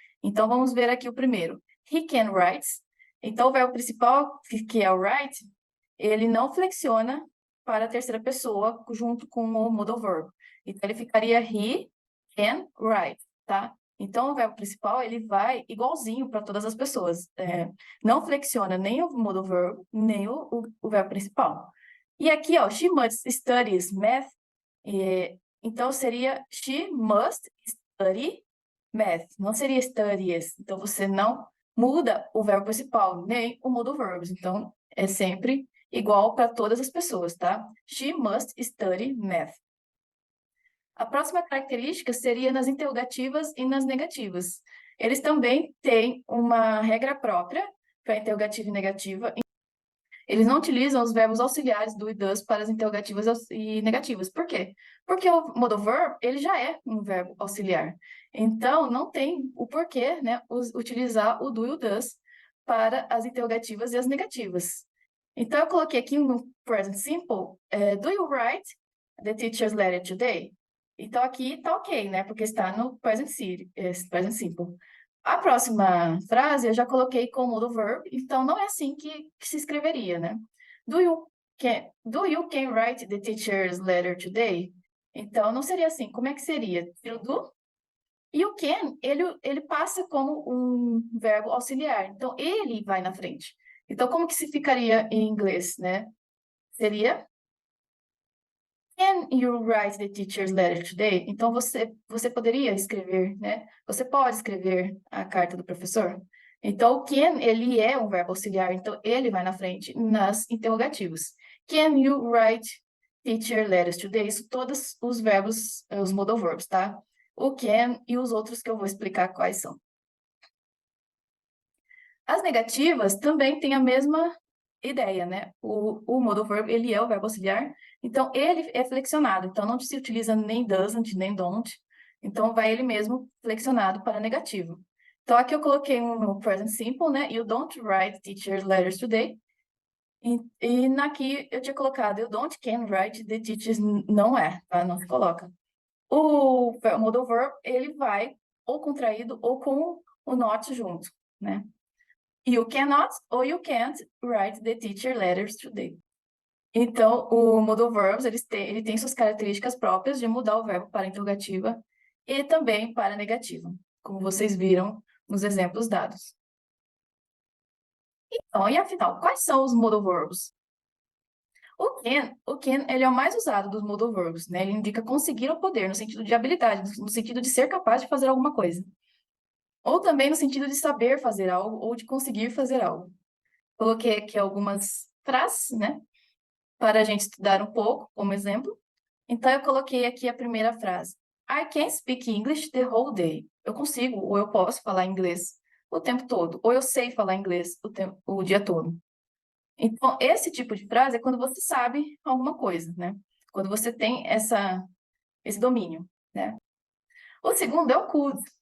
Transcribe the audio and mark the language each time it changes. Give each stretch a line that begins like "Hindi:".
Portuguese: Então, vamos ver aqui o primeiro.
English: He can write.
Portuguese: Então, o verbo principal, que é o write, ele não flexiona para a terceira pessoa junto com o modal verb. Então, ele ficaria
English: he can write,
Portuguese: tá? Então, o verbo principal, ele vai igualzinho para todas as pessoas. Não flexiona nem o modal verb, nem o verbo principal. E aqui, ó,
English: she must studies math.
Portuguese: Então, seria
English: she must study math.
Portuguese: Não seria studies. Então, você não muda o verbo principal, nem o modal verbs. Então, é sempre igual para todas as pessoas, tá?
English: She must study math.
Portuguese: A próxima característica seria nas interrogativas e nas negativas. Eles também têm uma regra própria para interrogativa e negativa. Eles não utilizam os verbos auxiliares do e das para as interrogativas e negativas. Por quê? Porque o modal verb, ele já é um verbo auxiliar. Então, não tem o porquê, né, utilizar o do e o das para as interrogativas e as negativas. Então, eu coloquei aqui no present simple,
English: do you write the teacher's letter today?
Portuguese: Então, aqui tá ok, né, porque está no present simple. A próxima frase eu já coloquei com o modal verb, então não é assim que se escreveria, né?
English: Do you can write the teacher's letter today?
Portuguese: Então, não seria assim. Como é que seria? Tira o do. E o can, ele passa como um verbo auxiliar. Então, ele vai na frente. Então, como que se ficaria em inglês, né? Seria
English: Can you write the teacher's letter today?
Portuguese: Então, você poderia escrever, né? Você pode escrever a carta do professor? Então, o can, ele é um verbo auxiliar, então ele vai na frente nas interrogativos.
English: Can you write teacher letters today?
Portuguese: Isso todos os verbos, os modal verbs, tá? O can e os outros que eu vou explicar quais são. As negativas também têm a mesma ideia, né? O modal verb, ele é o verbo auxiliar, então ele é flexionado, então não se utiliza nem doesn't, nem don't, então vai ele mesmo flexionado para negativo. Então aqui eu coloquei no present simple, né?
English: You don't write teacher letters today.
Portuguese: E naqui eu tinha colocado
English: you don't can write the teachers,
Portuguese: não é, tá? Não se coloca. O modal verb, ele vai ou contraído ou com o not junto, né?
English: You cannot or you can't write the teacher letters today.
Portuguese: Então, o modal verbs, ele tem suas características próprias de mudar o verbo para interrogativa e também para negativa, como vocês viram nos exemplos dados. Então, e afinal, quais são os modal verbs? O can, ele é o mais usado dos modal verbs, né? Ele indica conseguir ou poder, no sentido de habilidade, no sentido de ser capaz de fazer alguma coisa. Ou também no sentido de saber fazer algo ou de conseguir fazer algo. Coloquei aqui algumas frases, né? Para a gente estudar um pouco, como exemplo. Então, eu coloquei aqui a primeira frase.
English: I can speak English the whole day.
Portuguese: Eu consigo ou eu posso falar inglês o tempo todo. Ou eu sei falar inglês o dia todo. Então, esse tipo de frase é quando você sabe alguma coisa, né? Quando você tem esse domínio, né? O segundo é o could.